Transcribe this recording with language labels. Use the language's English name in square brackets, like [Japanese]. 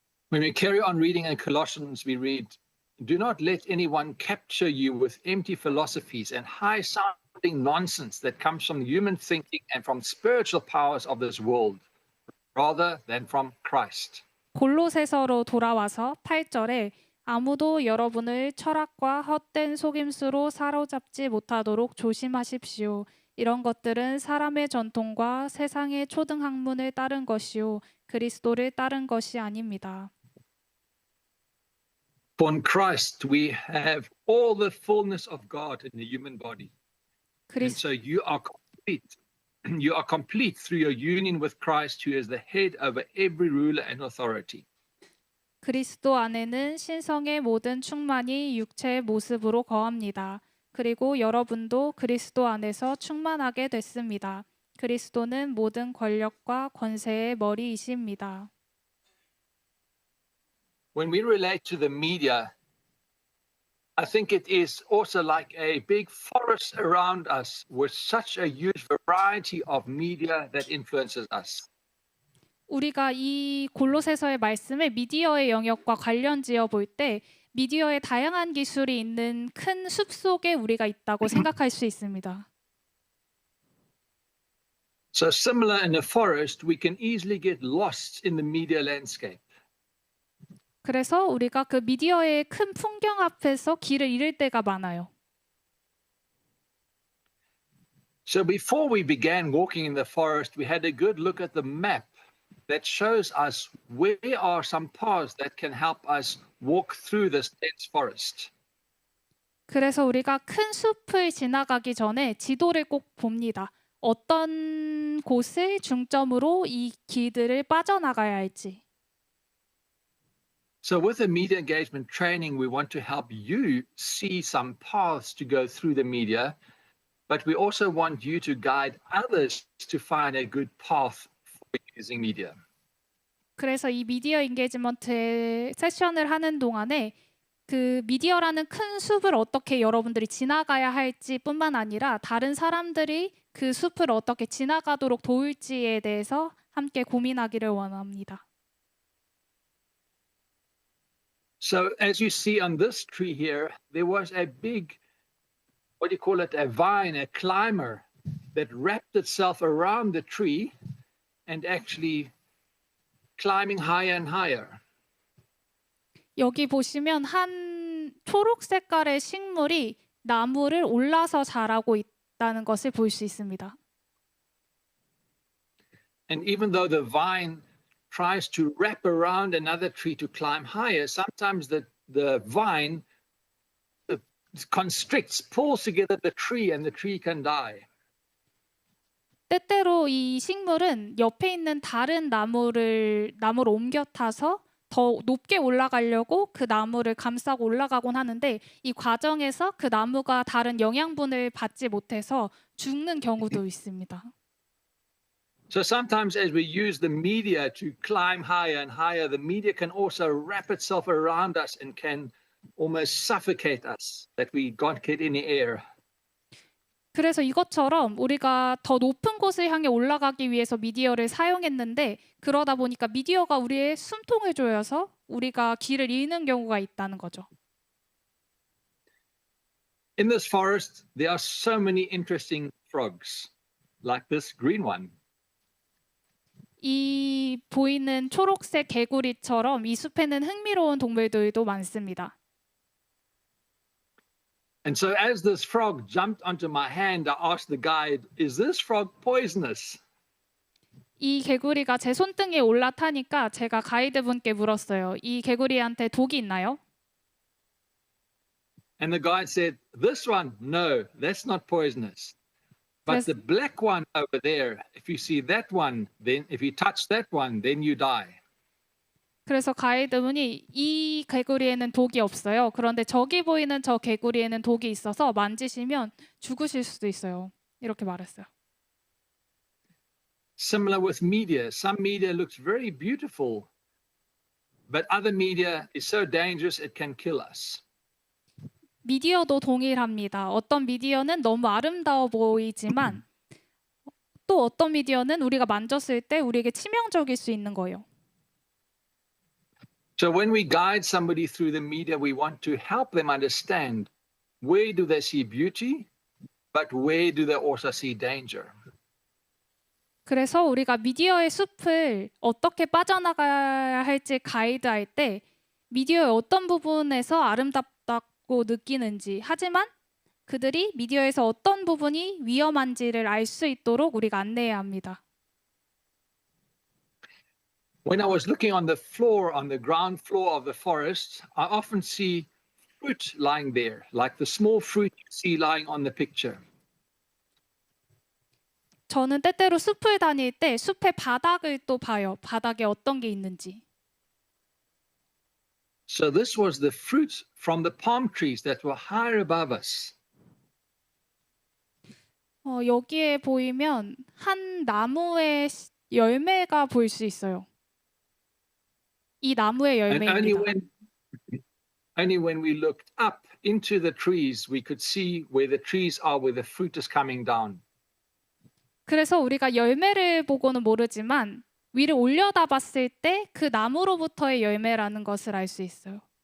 [English] When we carry on reading in Colossians, we read, "Do not let anyone capture you with empty philosophies and high-sounding nonsense that comes from human thinking and from spiritual powers of this world, rather than from Christ." [Korean] 골로새서로 돌아와서 8절에 아무도 여러분을 철학과 헛된 속임수로 사로잡지 못하도록 조심하십시오. 이런 것들은 사람의 전통과 세상의 초등학문을 따른 것이요 그리스도를 따른 것이 아닙니다. [English] For in Christ we have all the fullness of God in the human body. And so you are complete. You are complete through your union with Christ, who is the head over every ruler and authority. [Korean] 그리스도 안에는 신성의 모든 충만이 육체의 모습으로 거합니다. 그리고 여러분도 그리스도 안에서 충만하게 됐습니다. 그리스도는 모든 권력과 권세의 머리이십니다. [English] When we relate to the media, I think it is also like a big forest around us with such a huge variety of media that influences us. [Korean] 우리가 이 골로새서의 말씀을 미디어의 영역과 관련지어 볼 때 미디어의 다양한 기술이 있는 큰 숲 속에 우리가 있다고 생각할 수 있습니다. [English] So similar in the forest, we can easily get lost in the media landscape. [Korean] 그래서 우리가 그 미디어의 큰 풍경 앞에서 길을 잃을 때가 많아요. [English] So before we began walking in the forest, we had a good look at the map that shows us where are some paths that can help us walk through this dense forest. [Korean] 그래서 우리가 큰 숲을 지나가기 전에 지도를 꼭 봅니다. 어떤 곳을 중점으로 이 길들을 빠져나가야 할지. [English] So with the media engagement training, we want to help you see some paths to go through the media, but we also want you to guide others to find a good path for using media. [Korean] 그래서 이 미디어 인게이지먼트 세션을 하는 동안에 그 미디어라는 큰 숲을 어떻게 여러분들이 지나가야 할지 뿐만 아니라 다른 사람들이 그 숲을 어떻게 지나가도록 도울지에 대해서 함께 고민하기를 원합니다. [English] So as you see on this tree here, there was a big, what do you call it, a vine, a climber that wrapped itself around the tree and actually climbing higher and higher. [Korean] 여기 보시면 한 초록 색깔의 식물이 나무를 올라서 자라고 있다는 것을 볼 수 있습니다. [English] And even though the vine tries to wrap around another tree to climb higher, sometimes the vine constricts, pulls together the tree and the tree can die. [Korean] 때때로 이 식물은 옆에 있는 다른 나무로 옮겨 타서 더 높게 올라가려고 그 나무를 감싸고 올라가곤 하는데 이 과정에서 그 나무가 다른 영양분을 받지 못해서 죽는 경우도 있습니다. [English] So sometimes as we use the media to climb higher and higher, the media can also wrap itself around us and can almost suffocate us, that we can't get any air. [Korean] 그래서 이것처럼 우리가 더 높은 곳을 향해 올라가기 위해서 미디어를 사용했는데 그러다 보니까 미디어가 우리의 숨통을 조여서 우리가 길을 잃는 경우가 있다는 거죠. [English] In this forest, there are so many interesting frogs, like this green one. [Korean] 이 보이는 초록색 개구리처럼 이 숲에는 흥미로운 동물들도 많습니다. [English] And so as this frog jumped onto my hand, I asked the guide, "Is this frog poisonous?" [Korean] 이 개구리가 제 손등에 올라타니까 제가 가이드분께 물었어요. 이 개구리한테 독이 있나요? [English] And the guide said, "This one, no, that's not poisonous. But the black one over there, if you see that one, then if you touch that one, then you die." [Korean] 그래서 가이드분이 이 개구리에는 독이 없어요. 그런데 저기 보이는 저 개구리에는 독이 있어서 만지시면 죽으실 수도 있어요. 이렇게 말했어요. [English] Similar with media. Some media looks very beautiful, but other media is so dangerous it can kill us. [Korean] 미디어도 동일합니다. 어떤 미디어는 너무 아름다워 보이지만 또 어떤 미디어는 우리가 만졌을 때 우리에게 치명적일 수 있는 거예요. [English] So when we guide somebody through the media, we want to help them understand where do they see beauty, but where do they also see danger. [Korean] 그래서 우리가 미디어의 숲을 어떻게 빠져나가야 할지 가이드할 때 미디어의 어떤 부분에서 아름답다고 느끼는지, 하지만 그들이 미디어에서 어떤 부분이 위험한지를 알 수 있도록 우리가 안내해야 합니다. [English] When I was looking on the floor, on the ground floor of the forest, I often see fruit lying there, like the small fruit you see lying on the picture. [Korean] 저는 때때로 숲을 다닐 때 숲의 바닥을 또 봐요. 바닥에 어떤 게 있는지. [English] So this was the fruit from the palm trees that were higher above us. [Korean] 여기에 보이면 한 나무의 열매가 보일 수 있어요. 이 나무의 [English] And [Korean] 열매입니다. [English] only when we looked up into the trees, we could see where the trees are, where the fruit is coming down. [Korean] 그래서 우리가 열매를 보고는 모르지만 위를 올려다 봤을 때 그 나무로부터의 열매라는 것을 알 수 있어요.